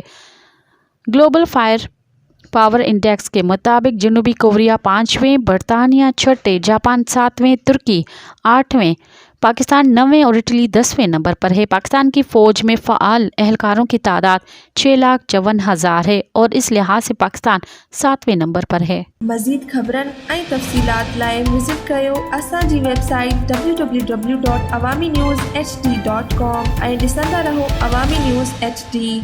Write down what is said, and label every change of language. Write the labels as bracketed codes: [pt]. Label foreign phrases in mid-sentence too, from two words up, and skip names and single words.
[ur] گلوبل فائر پاور انڈیکس کے مطابق جنوبی کوریا 5ویں، برطانیہ 6، جاپان 7ویں، ترکی 8ویں، پاکستان 9ویں اور اٹلی 10ویں نمبر پر ہے۔ پاکستان کی فوج میں فعال اہلکاروں کی تعداد 6,54,000 ہے اور اس لحاظ سے پاکستان 7ویں نمبر پر ہے۔ [sd] مزید خبرن ऐं तफ़सीलात लाइ विज़िट कयो असांजी वेबसाइट www.awamiNewsHD.com ऐं ॾिसंदा रहो अवामी न्यूज़ HD।